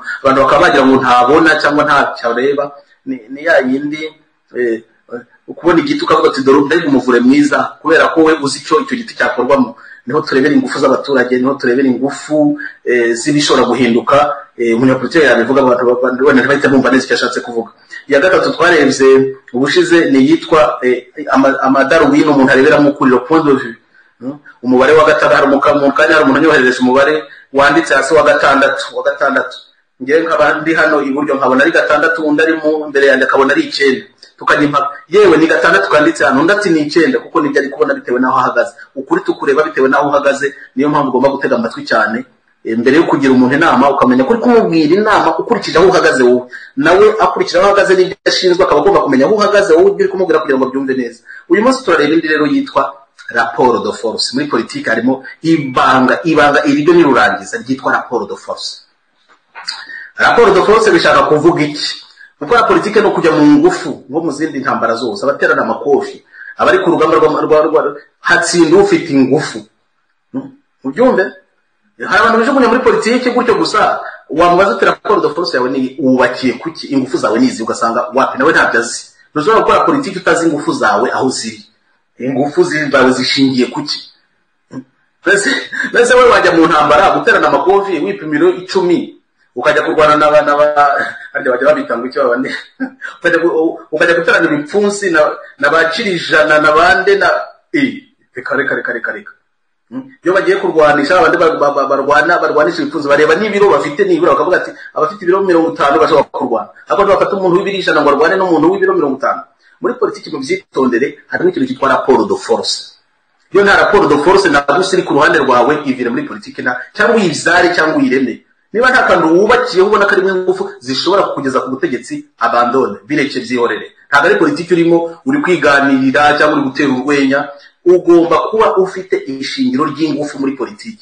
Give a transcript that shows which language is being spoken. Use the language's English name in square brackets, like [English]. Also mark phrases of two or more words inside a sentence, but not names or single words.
[Kinyarwanda] Abantu bakaba bagira ngo ntabona cyangwa ntacyo areba. Ni ya yindi ukubona igiti ukavuga ati dore mbega umuvure mwiza, kubera ko we uzi icyo giti cyakorwamo. Niho turebera ingufu z'abaturage, niho turebera ingufu z'ibishobora guhinduka. Umunyapolitiki yabivuga, abantu bahita bumva neza icyo ashatse kuvuga. Iya gatatu twarebye ubushize ni yitwa amadarubini umuntu areberamo kuri [French] le point de vue. [Kinyarwanda] Umubare wa gatandatu, mu kanya hari umuntu anyohereje umubare wanditse hasi wa gatandatu. Ngewe nk'abandi hano iburyo nkabona ari 6, undi ari mu mbere yanjye akabona ari 9. Tukanyimpa yewe ni 6 kanditse hano, undi ati ni 9, kuko nibyo ari kubona bitewe naho ahagaze. Ukuri tukureba bitewe naho uhagaze. Niyo mpamvu ugomba gutega amatwi cyane mbere yo kugira umuntu inama, ukamenya kuri kumubwira inama ukurikije aho uhagaze wowe, nawe akurikije aho uhagaze n'ibyo ashinzwe akaba agomba kumenya aho uhagaze wowe uri kumubwira kugira ngo byumve neza. Uyu munsi turareba indi rero yitwa [French] rapport de force. [Kinyarwanda] Muri politiki harimo ibanga iryo nirurangiza ryitwa [French] rapport de force. Rapport de force [Kinyarwanda] bishaka kuvuga iki? Gukora politiki no kujya mu ngufu nko mu zindi ntambara zose, abaterana amakofi, abari ku rugamba rwa hatsinda ufite ingufu. Ubyumve hari abantu bijugunya muri politiki gutyo gusa, wamubaza uti [French] rapport de force [Kinyarwanda] yawe ni ubakiye kuki, ingufu zawe nizi, ugasanga wapi nawe ntabyo azi. Ntushobora gukora politiki utazi ingufu zawe aho ziri, ingufu zawe zishingiye kuki. Nese we wajya mu ntambara guterana amakofi wipimiro 10 ukajya kurwana n'abana harya bajya babitanga icyo babane ukajya guterana ibipfunsi n'abacirijana n'abande na kare iyo bagiye kurwanisha abandi barwanisha ibipfunsi bareba n'ibiro bafite nibura bakavuga ati abafite ibiro 50 bashobora kurwana, ariko bafata umuntu w'ibirishana ngo arwane n'umuntu w'ibiro 50. Muri politiki mu byitondere harimo ikintu cyitwa [French] rapport de force. [Kinyarwanda] Iyo nta [French] rapport de force [Kinyarwanda] nagusi iri ku ruhande rwawe ivire muri politiki na cyangwa uyizare cyangwa uyireme. Niba nta kantu wubakiye ubona ko ari ingufu zishobora kugeza ku butegetsi, abandone bireke byihorere. Ntabwo ari politiki urimo uri kwiganirira cyangwa uri gutera urwenya. Ugomba kuba ufite ishingiro ry'ingufu muri politiki.